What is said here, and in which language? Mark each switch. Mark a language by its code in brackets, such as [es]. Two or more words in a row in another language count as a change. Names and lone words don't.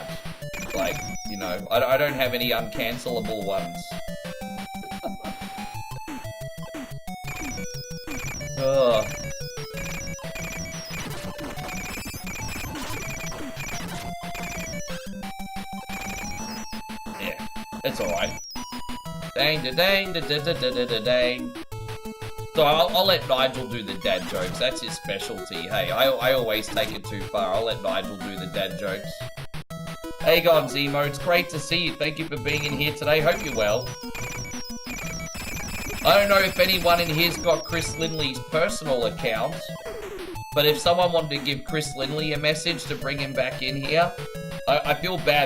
[en] Like, you know, I don't have any uncancelable ones. Ugh. Yeah, it's alright. Dang, da dang, da da da da da da dang. So I'll let Nigel do the dad jokes. That's his specialty. Hey, I always take it too far. I'll let Nigel do the dad jokes. Hey, God, Zemo, it's great to see you. Thank you for being in here today. Hope you're well. I don't know if anyone in here's got Chris Lindley's personal account, but if someone wanted to give Chris Lindley a message to bring him back in here, I feel bad.